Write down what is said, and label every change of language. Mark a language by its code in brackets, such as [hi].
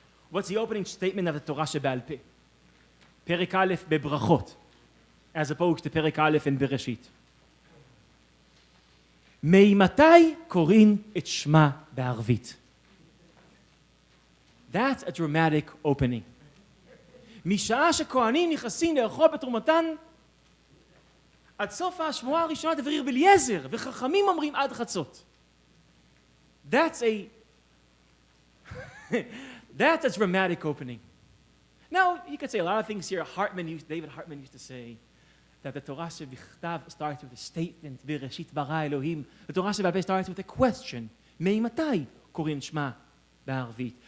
[en] What's the opening statement of the Torah Shebe'al Peh? Perek Aleph bebrachot, as opposed to Perek Aleph in Bereshit. [he] Meimatai korin et shma be'arvit. [en] That's a dramatic opening. [he] משעה שכהנים נכנסים לאכול בתרומתן, עד סוף השבועה הראשונה דברי רבי אליעזר, וחכמים אומרים עד חצות. [en] That's a dramatic opening. Now, you could say a lot of things here. David Hartman used to say that the Torah Shebichtav starts with a statement, [he] Bereshit bara Elohim. [en] The Torah Shebe'al Peh starts with a question, [he] Meimatai korin shma be'arvit.